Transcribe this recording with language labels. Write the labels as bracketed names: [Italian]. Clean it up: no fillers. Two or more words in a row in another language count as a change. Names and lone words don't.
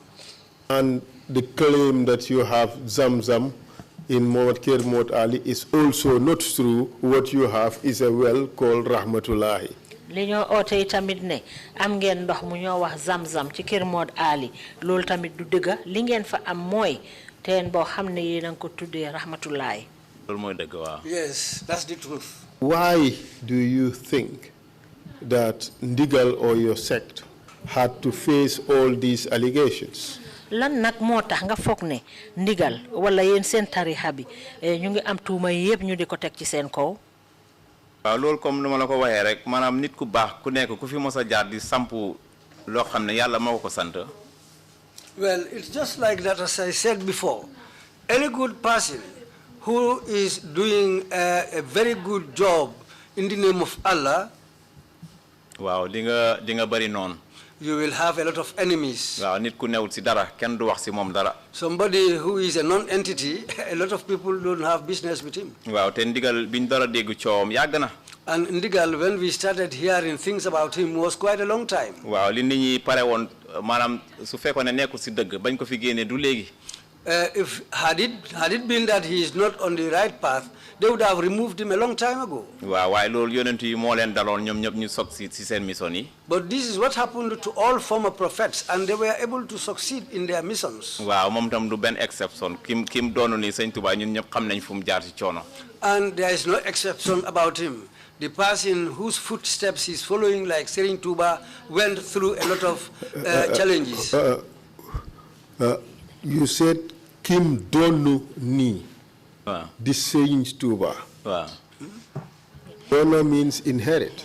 [English] And the claim that you have Zamzam in Kër Modou Ali is also not true. What you have is a well called Rahmatullahi. [Wolof] li ñoo oote tamit ne am ngeen ndox mu ñoo wax Zamzam ci Kër Modou Ali loolu tamit du dëgga li ngeen fa am mooy teen boo xam ne yéen a ngi ko tuddee Rahmatullahi. loolu mooy dëgg waaw. [English] Yes, that's the truth. Why do you think that Ndigal or your sect had to face all these allegations? [Wolof] lan nag moo tax nga foog ne Ndigal wala yéen seen tarixa bi ñu ngi am tuuma yëpp ñu di ko teg ci seen kaw. waaw loolu comme nu ma la ko waxee rek maanaam nit ku baax ku nekk ku fi mos a jaar di sampu loo xam ne yàlla moo ko sant. [English] Well, it's just like that, as I said before. Any good person who is doing a very good job in the name of Allah, [Wolof] waaw di nga bëri noonu. [English] you will have a lot of enemies. [Wolof] waaw nit ku newul si dara kenn du wax si moom dara. [English] Somebody who is a non-entity, a lot of people don't have business with him. [Wolof] waaw te Ndigal biñ dara dégg coowam yàgg na. [English] And Ndigal, when we started hearing things about him, was quite a long time. [Wolof] waaw li nit ñi pare woon maanaam su fekkoon ne nekkul si dëgg bañ ko fi génnee du léegi. [English] Had it been that he is not on the right path, they would have removed him a long time ago. [Wolof] waaw waaye loolu yonent yi moo leen daloon ñoom ñëpp ñu sog si seen mission yi. [English] But this is what happened to all former prophets, and they were able to succeed in their missions. [Wolof] waaw moom tam du benn exception kim doonu ni Sëñ Tuubaa ñun ñëpp xam nañ fu mu jaar si coono. [English] And there is no exception about him. The person whose footsteps he's following, like Serigne Touba, went through a lot of challenges. You said [Wolof] Kim Donu Ni. [English] The Serigne Touba. Donu means inherit.